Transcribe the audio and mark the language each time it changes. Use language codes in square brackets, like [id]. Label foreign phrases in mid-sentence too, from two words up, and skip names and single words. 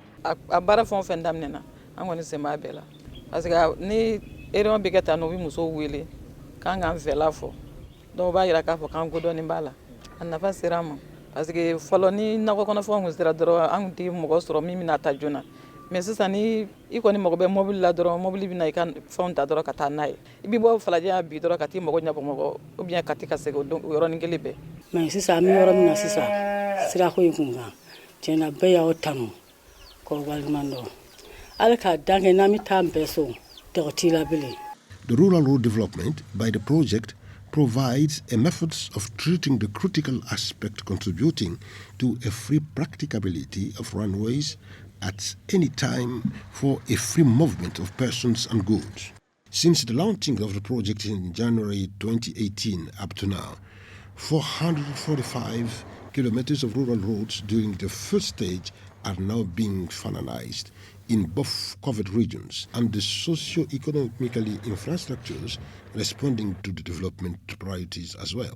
[bm] a baara fɛn o fɛn daminɛna an kɔni sen b'a bɛɛ la [fr] parce que [bm] ni réunion bɛ kɛ tan n'o bɛ musow wele k'an k'an fɛla fɔ donc o b'a yira k'a fɔ k'an kodɔnni b'a la a nafa sera an ma [fr] parce que [bm] fɔlɔ ni nakɔ kɔnɔfɛnw kun sera dɔrɔn an kun tɛ mɔgɔ sɔrɔ min bɛna ta joona mais sisan ni i kɔni mago bɛ mobili la dɔrɔn mobili bɛna i ka fɛnw ta dɔrɔn ka taa n'a ye i bɛ bɔ falajɛ bi dɔrɔn ka t'i mago ɲɛ Bamakɔ [fr] ou bien [bm] ka t'i ka segin o yɔrɔnin kelen bɛɛ. mais sisan an bɛ yɔrɔ min na sisan sirako in kun kan tiɲɛna bɛɛ y'aw tanu k'o waleɲuman dɔn ala k'a dan kɛ n'an bɛ taa an bɛɛ so tɔgɔ t'i la bilen. [en] The rural road development by the project provides a method of treating the critical aspect contributing to a free practicability of runways at any time for a free movement of persons and goods. Since the launching of the project in January 2018 up to now, 445 kilometers of rural roads during the first stage are now being finalized in both covered regions and the socio-economically infrastructures responding to the development priorities as well.